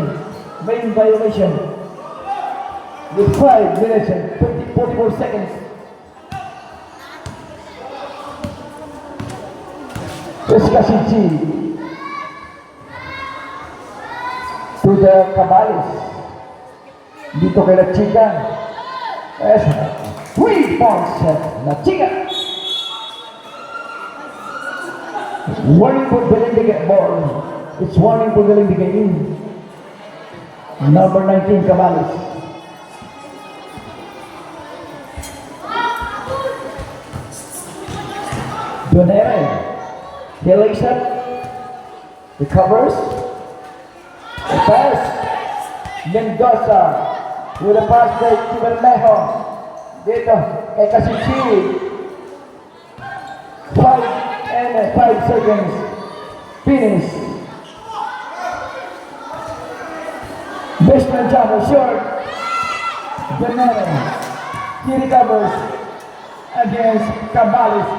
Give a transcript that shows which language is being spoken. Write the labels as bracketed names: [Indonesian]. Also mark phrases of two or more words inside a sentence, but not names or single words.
[English] Main violation. With 5 minutes and 44 seconds. Kasichi to the Cabales. [Filipino] Dito kay La Chica. Yes. [English] 3 points. La Chica. Warning for the Olympic ball. It's warning for the Olympic game. Number 19 Cabales. Donere. He lays up, recovers, the pass, Mendoza, with a pass break to Bermejo, [Filipino] dito kay [English] Kasichi, 5 seconds, finish, Baseman jumper, short, Benere, he recovers against Cabales.